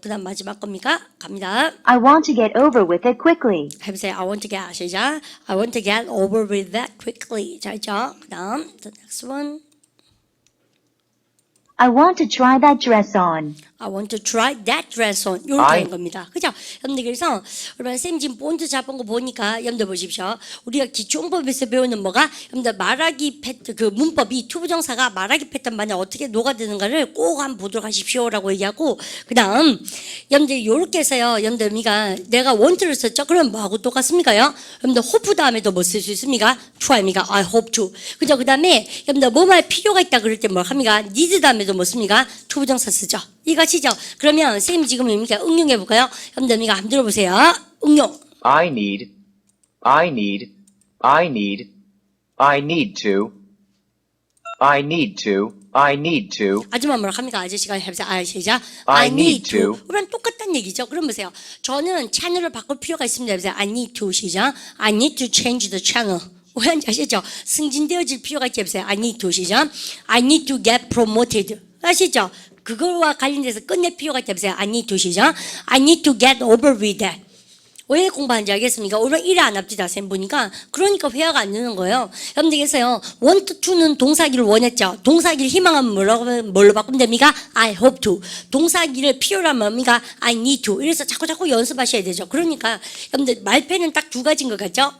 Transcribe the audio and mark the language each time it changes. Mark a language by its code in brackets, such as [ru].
[ko] 그 다음 마지막 겁니까? 갑니다. [en] I want to get over with it quickly. [ko] 해보세요. [en] I want to get 시작. I want to get over with that quickly. [ko] 잘 했죠? 그 다음 [en] the next one. I want to try that dress on. I want to try that dress on. [ko] 이렇게 [en] I- [ko] 한 겁니다. 그죠? 여러분들, 그래서, 여러분, 쌤 지금 본드 잡은 거 보니까, 여러분들 보십시오. 우리가 기초문법에서 배우는 뭐가, 여러분들 말하기 패턴, 그 문법이 투부정사가 말하기 패턴만에 어떻게 녹아드는가를 꼭 한번 보도록 하십시오라고 얘기하고, 그 다음, 여러분들, 요렇게 해서요, 여러분들, 내가 want를 썼죠? 그럼 뭐하고 똑같습니까요? 여러분들, hope 다음에도 뭐 쓸 수 있습니까? [en] try입니까? I hope to. [ko] 그죠? 그 다음에, 여러분들, 뭐 말 필요가 있다 그럴 때 뭐 합니까? need 다음에도 뭐 씁니까? 투부정사 쓰죠. 이것이죠. 그러면 선생님이 지금 뭡니까? 응용해 볼까요? 여러분들 한번 들어보세요. 응용. [en] I need. I need. I need. I need to. I need to. I need to. [ko] 아줌마 뭐라 합니까? 아저씨가 해보세요. 시작. [en] I need to. [ko] 그럼 똑같다는 얘기죠. 그럼 보세요. 저는 채널을 바꿀 필요가 있습니다. 해보세요. [en] I need to 시작. I need to change the channel. [ko] 왜냐하면 아시죠? 승진되어질 필요가 있지. 해보세요. [en] I need to 시작. I need to get promoted. [ko] 아시죠? 그거와 관련돼서 끝낼 필요가 있다. 해보세요. [en] I need to 시작. I need to get over with that. [ko] 왜 공부하는지 알겠습니까? 오늘 일을 안 합디다, 쌤 보니까. 그러니까 회화가 안 되는 거예요. 여러분들께서요, want to는 동사기를 원했죠. 동사기를 희망하면 뭘로 바꾸면 됩니까? [en] I hope to. [ko] 동사기를 필요로 하면 뭡니까? [en] I need to. [ko] 이래서 자꾸 연습하셔야 되죠. 그러니까, 여러분들 말패는 딱 두 가지인 것 같죠?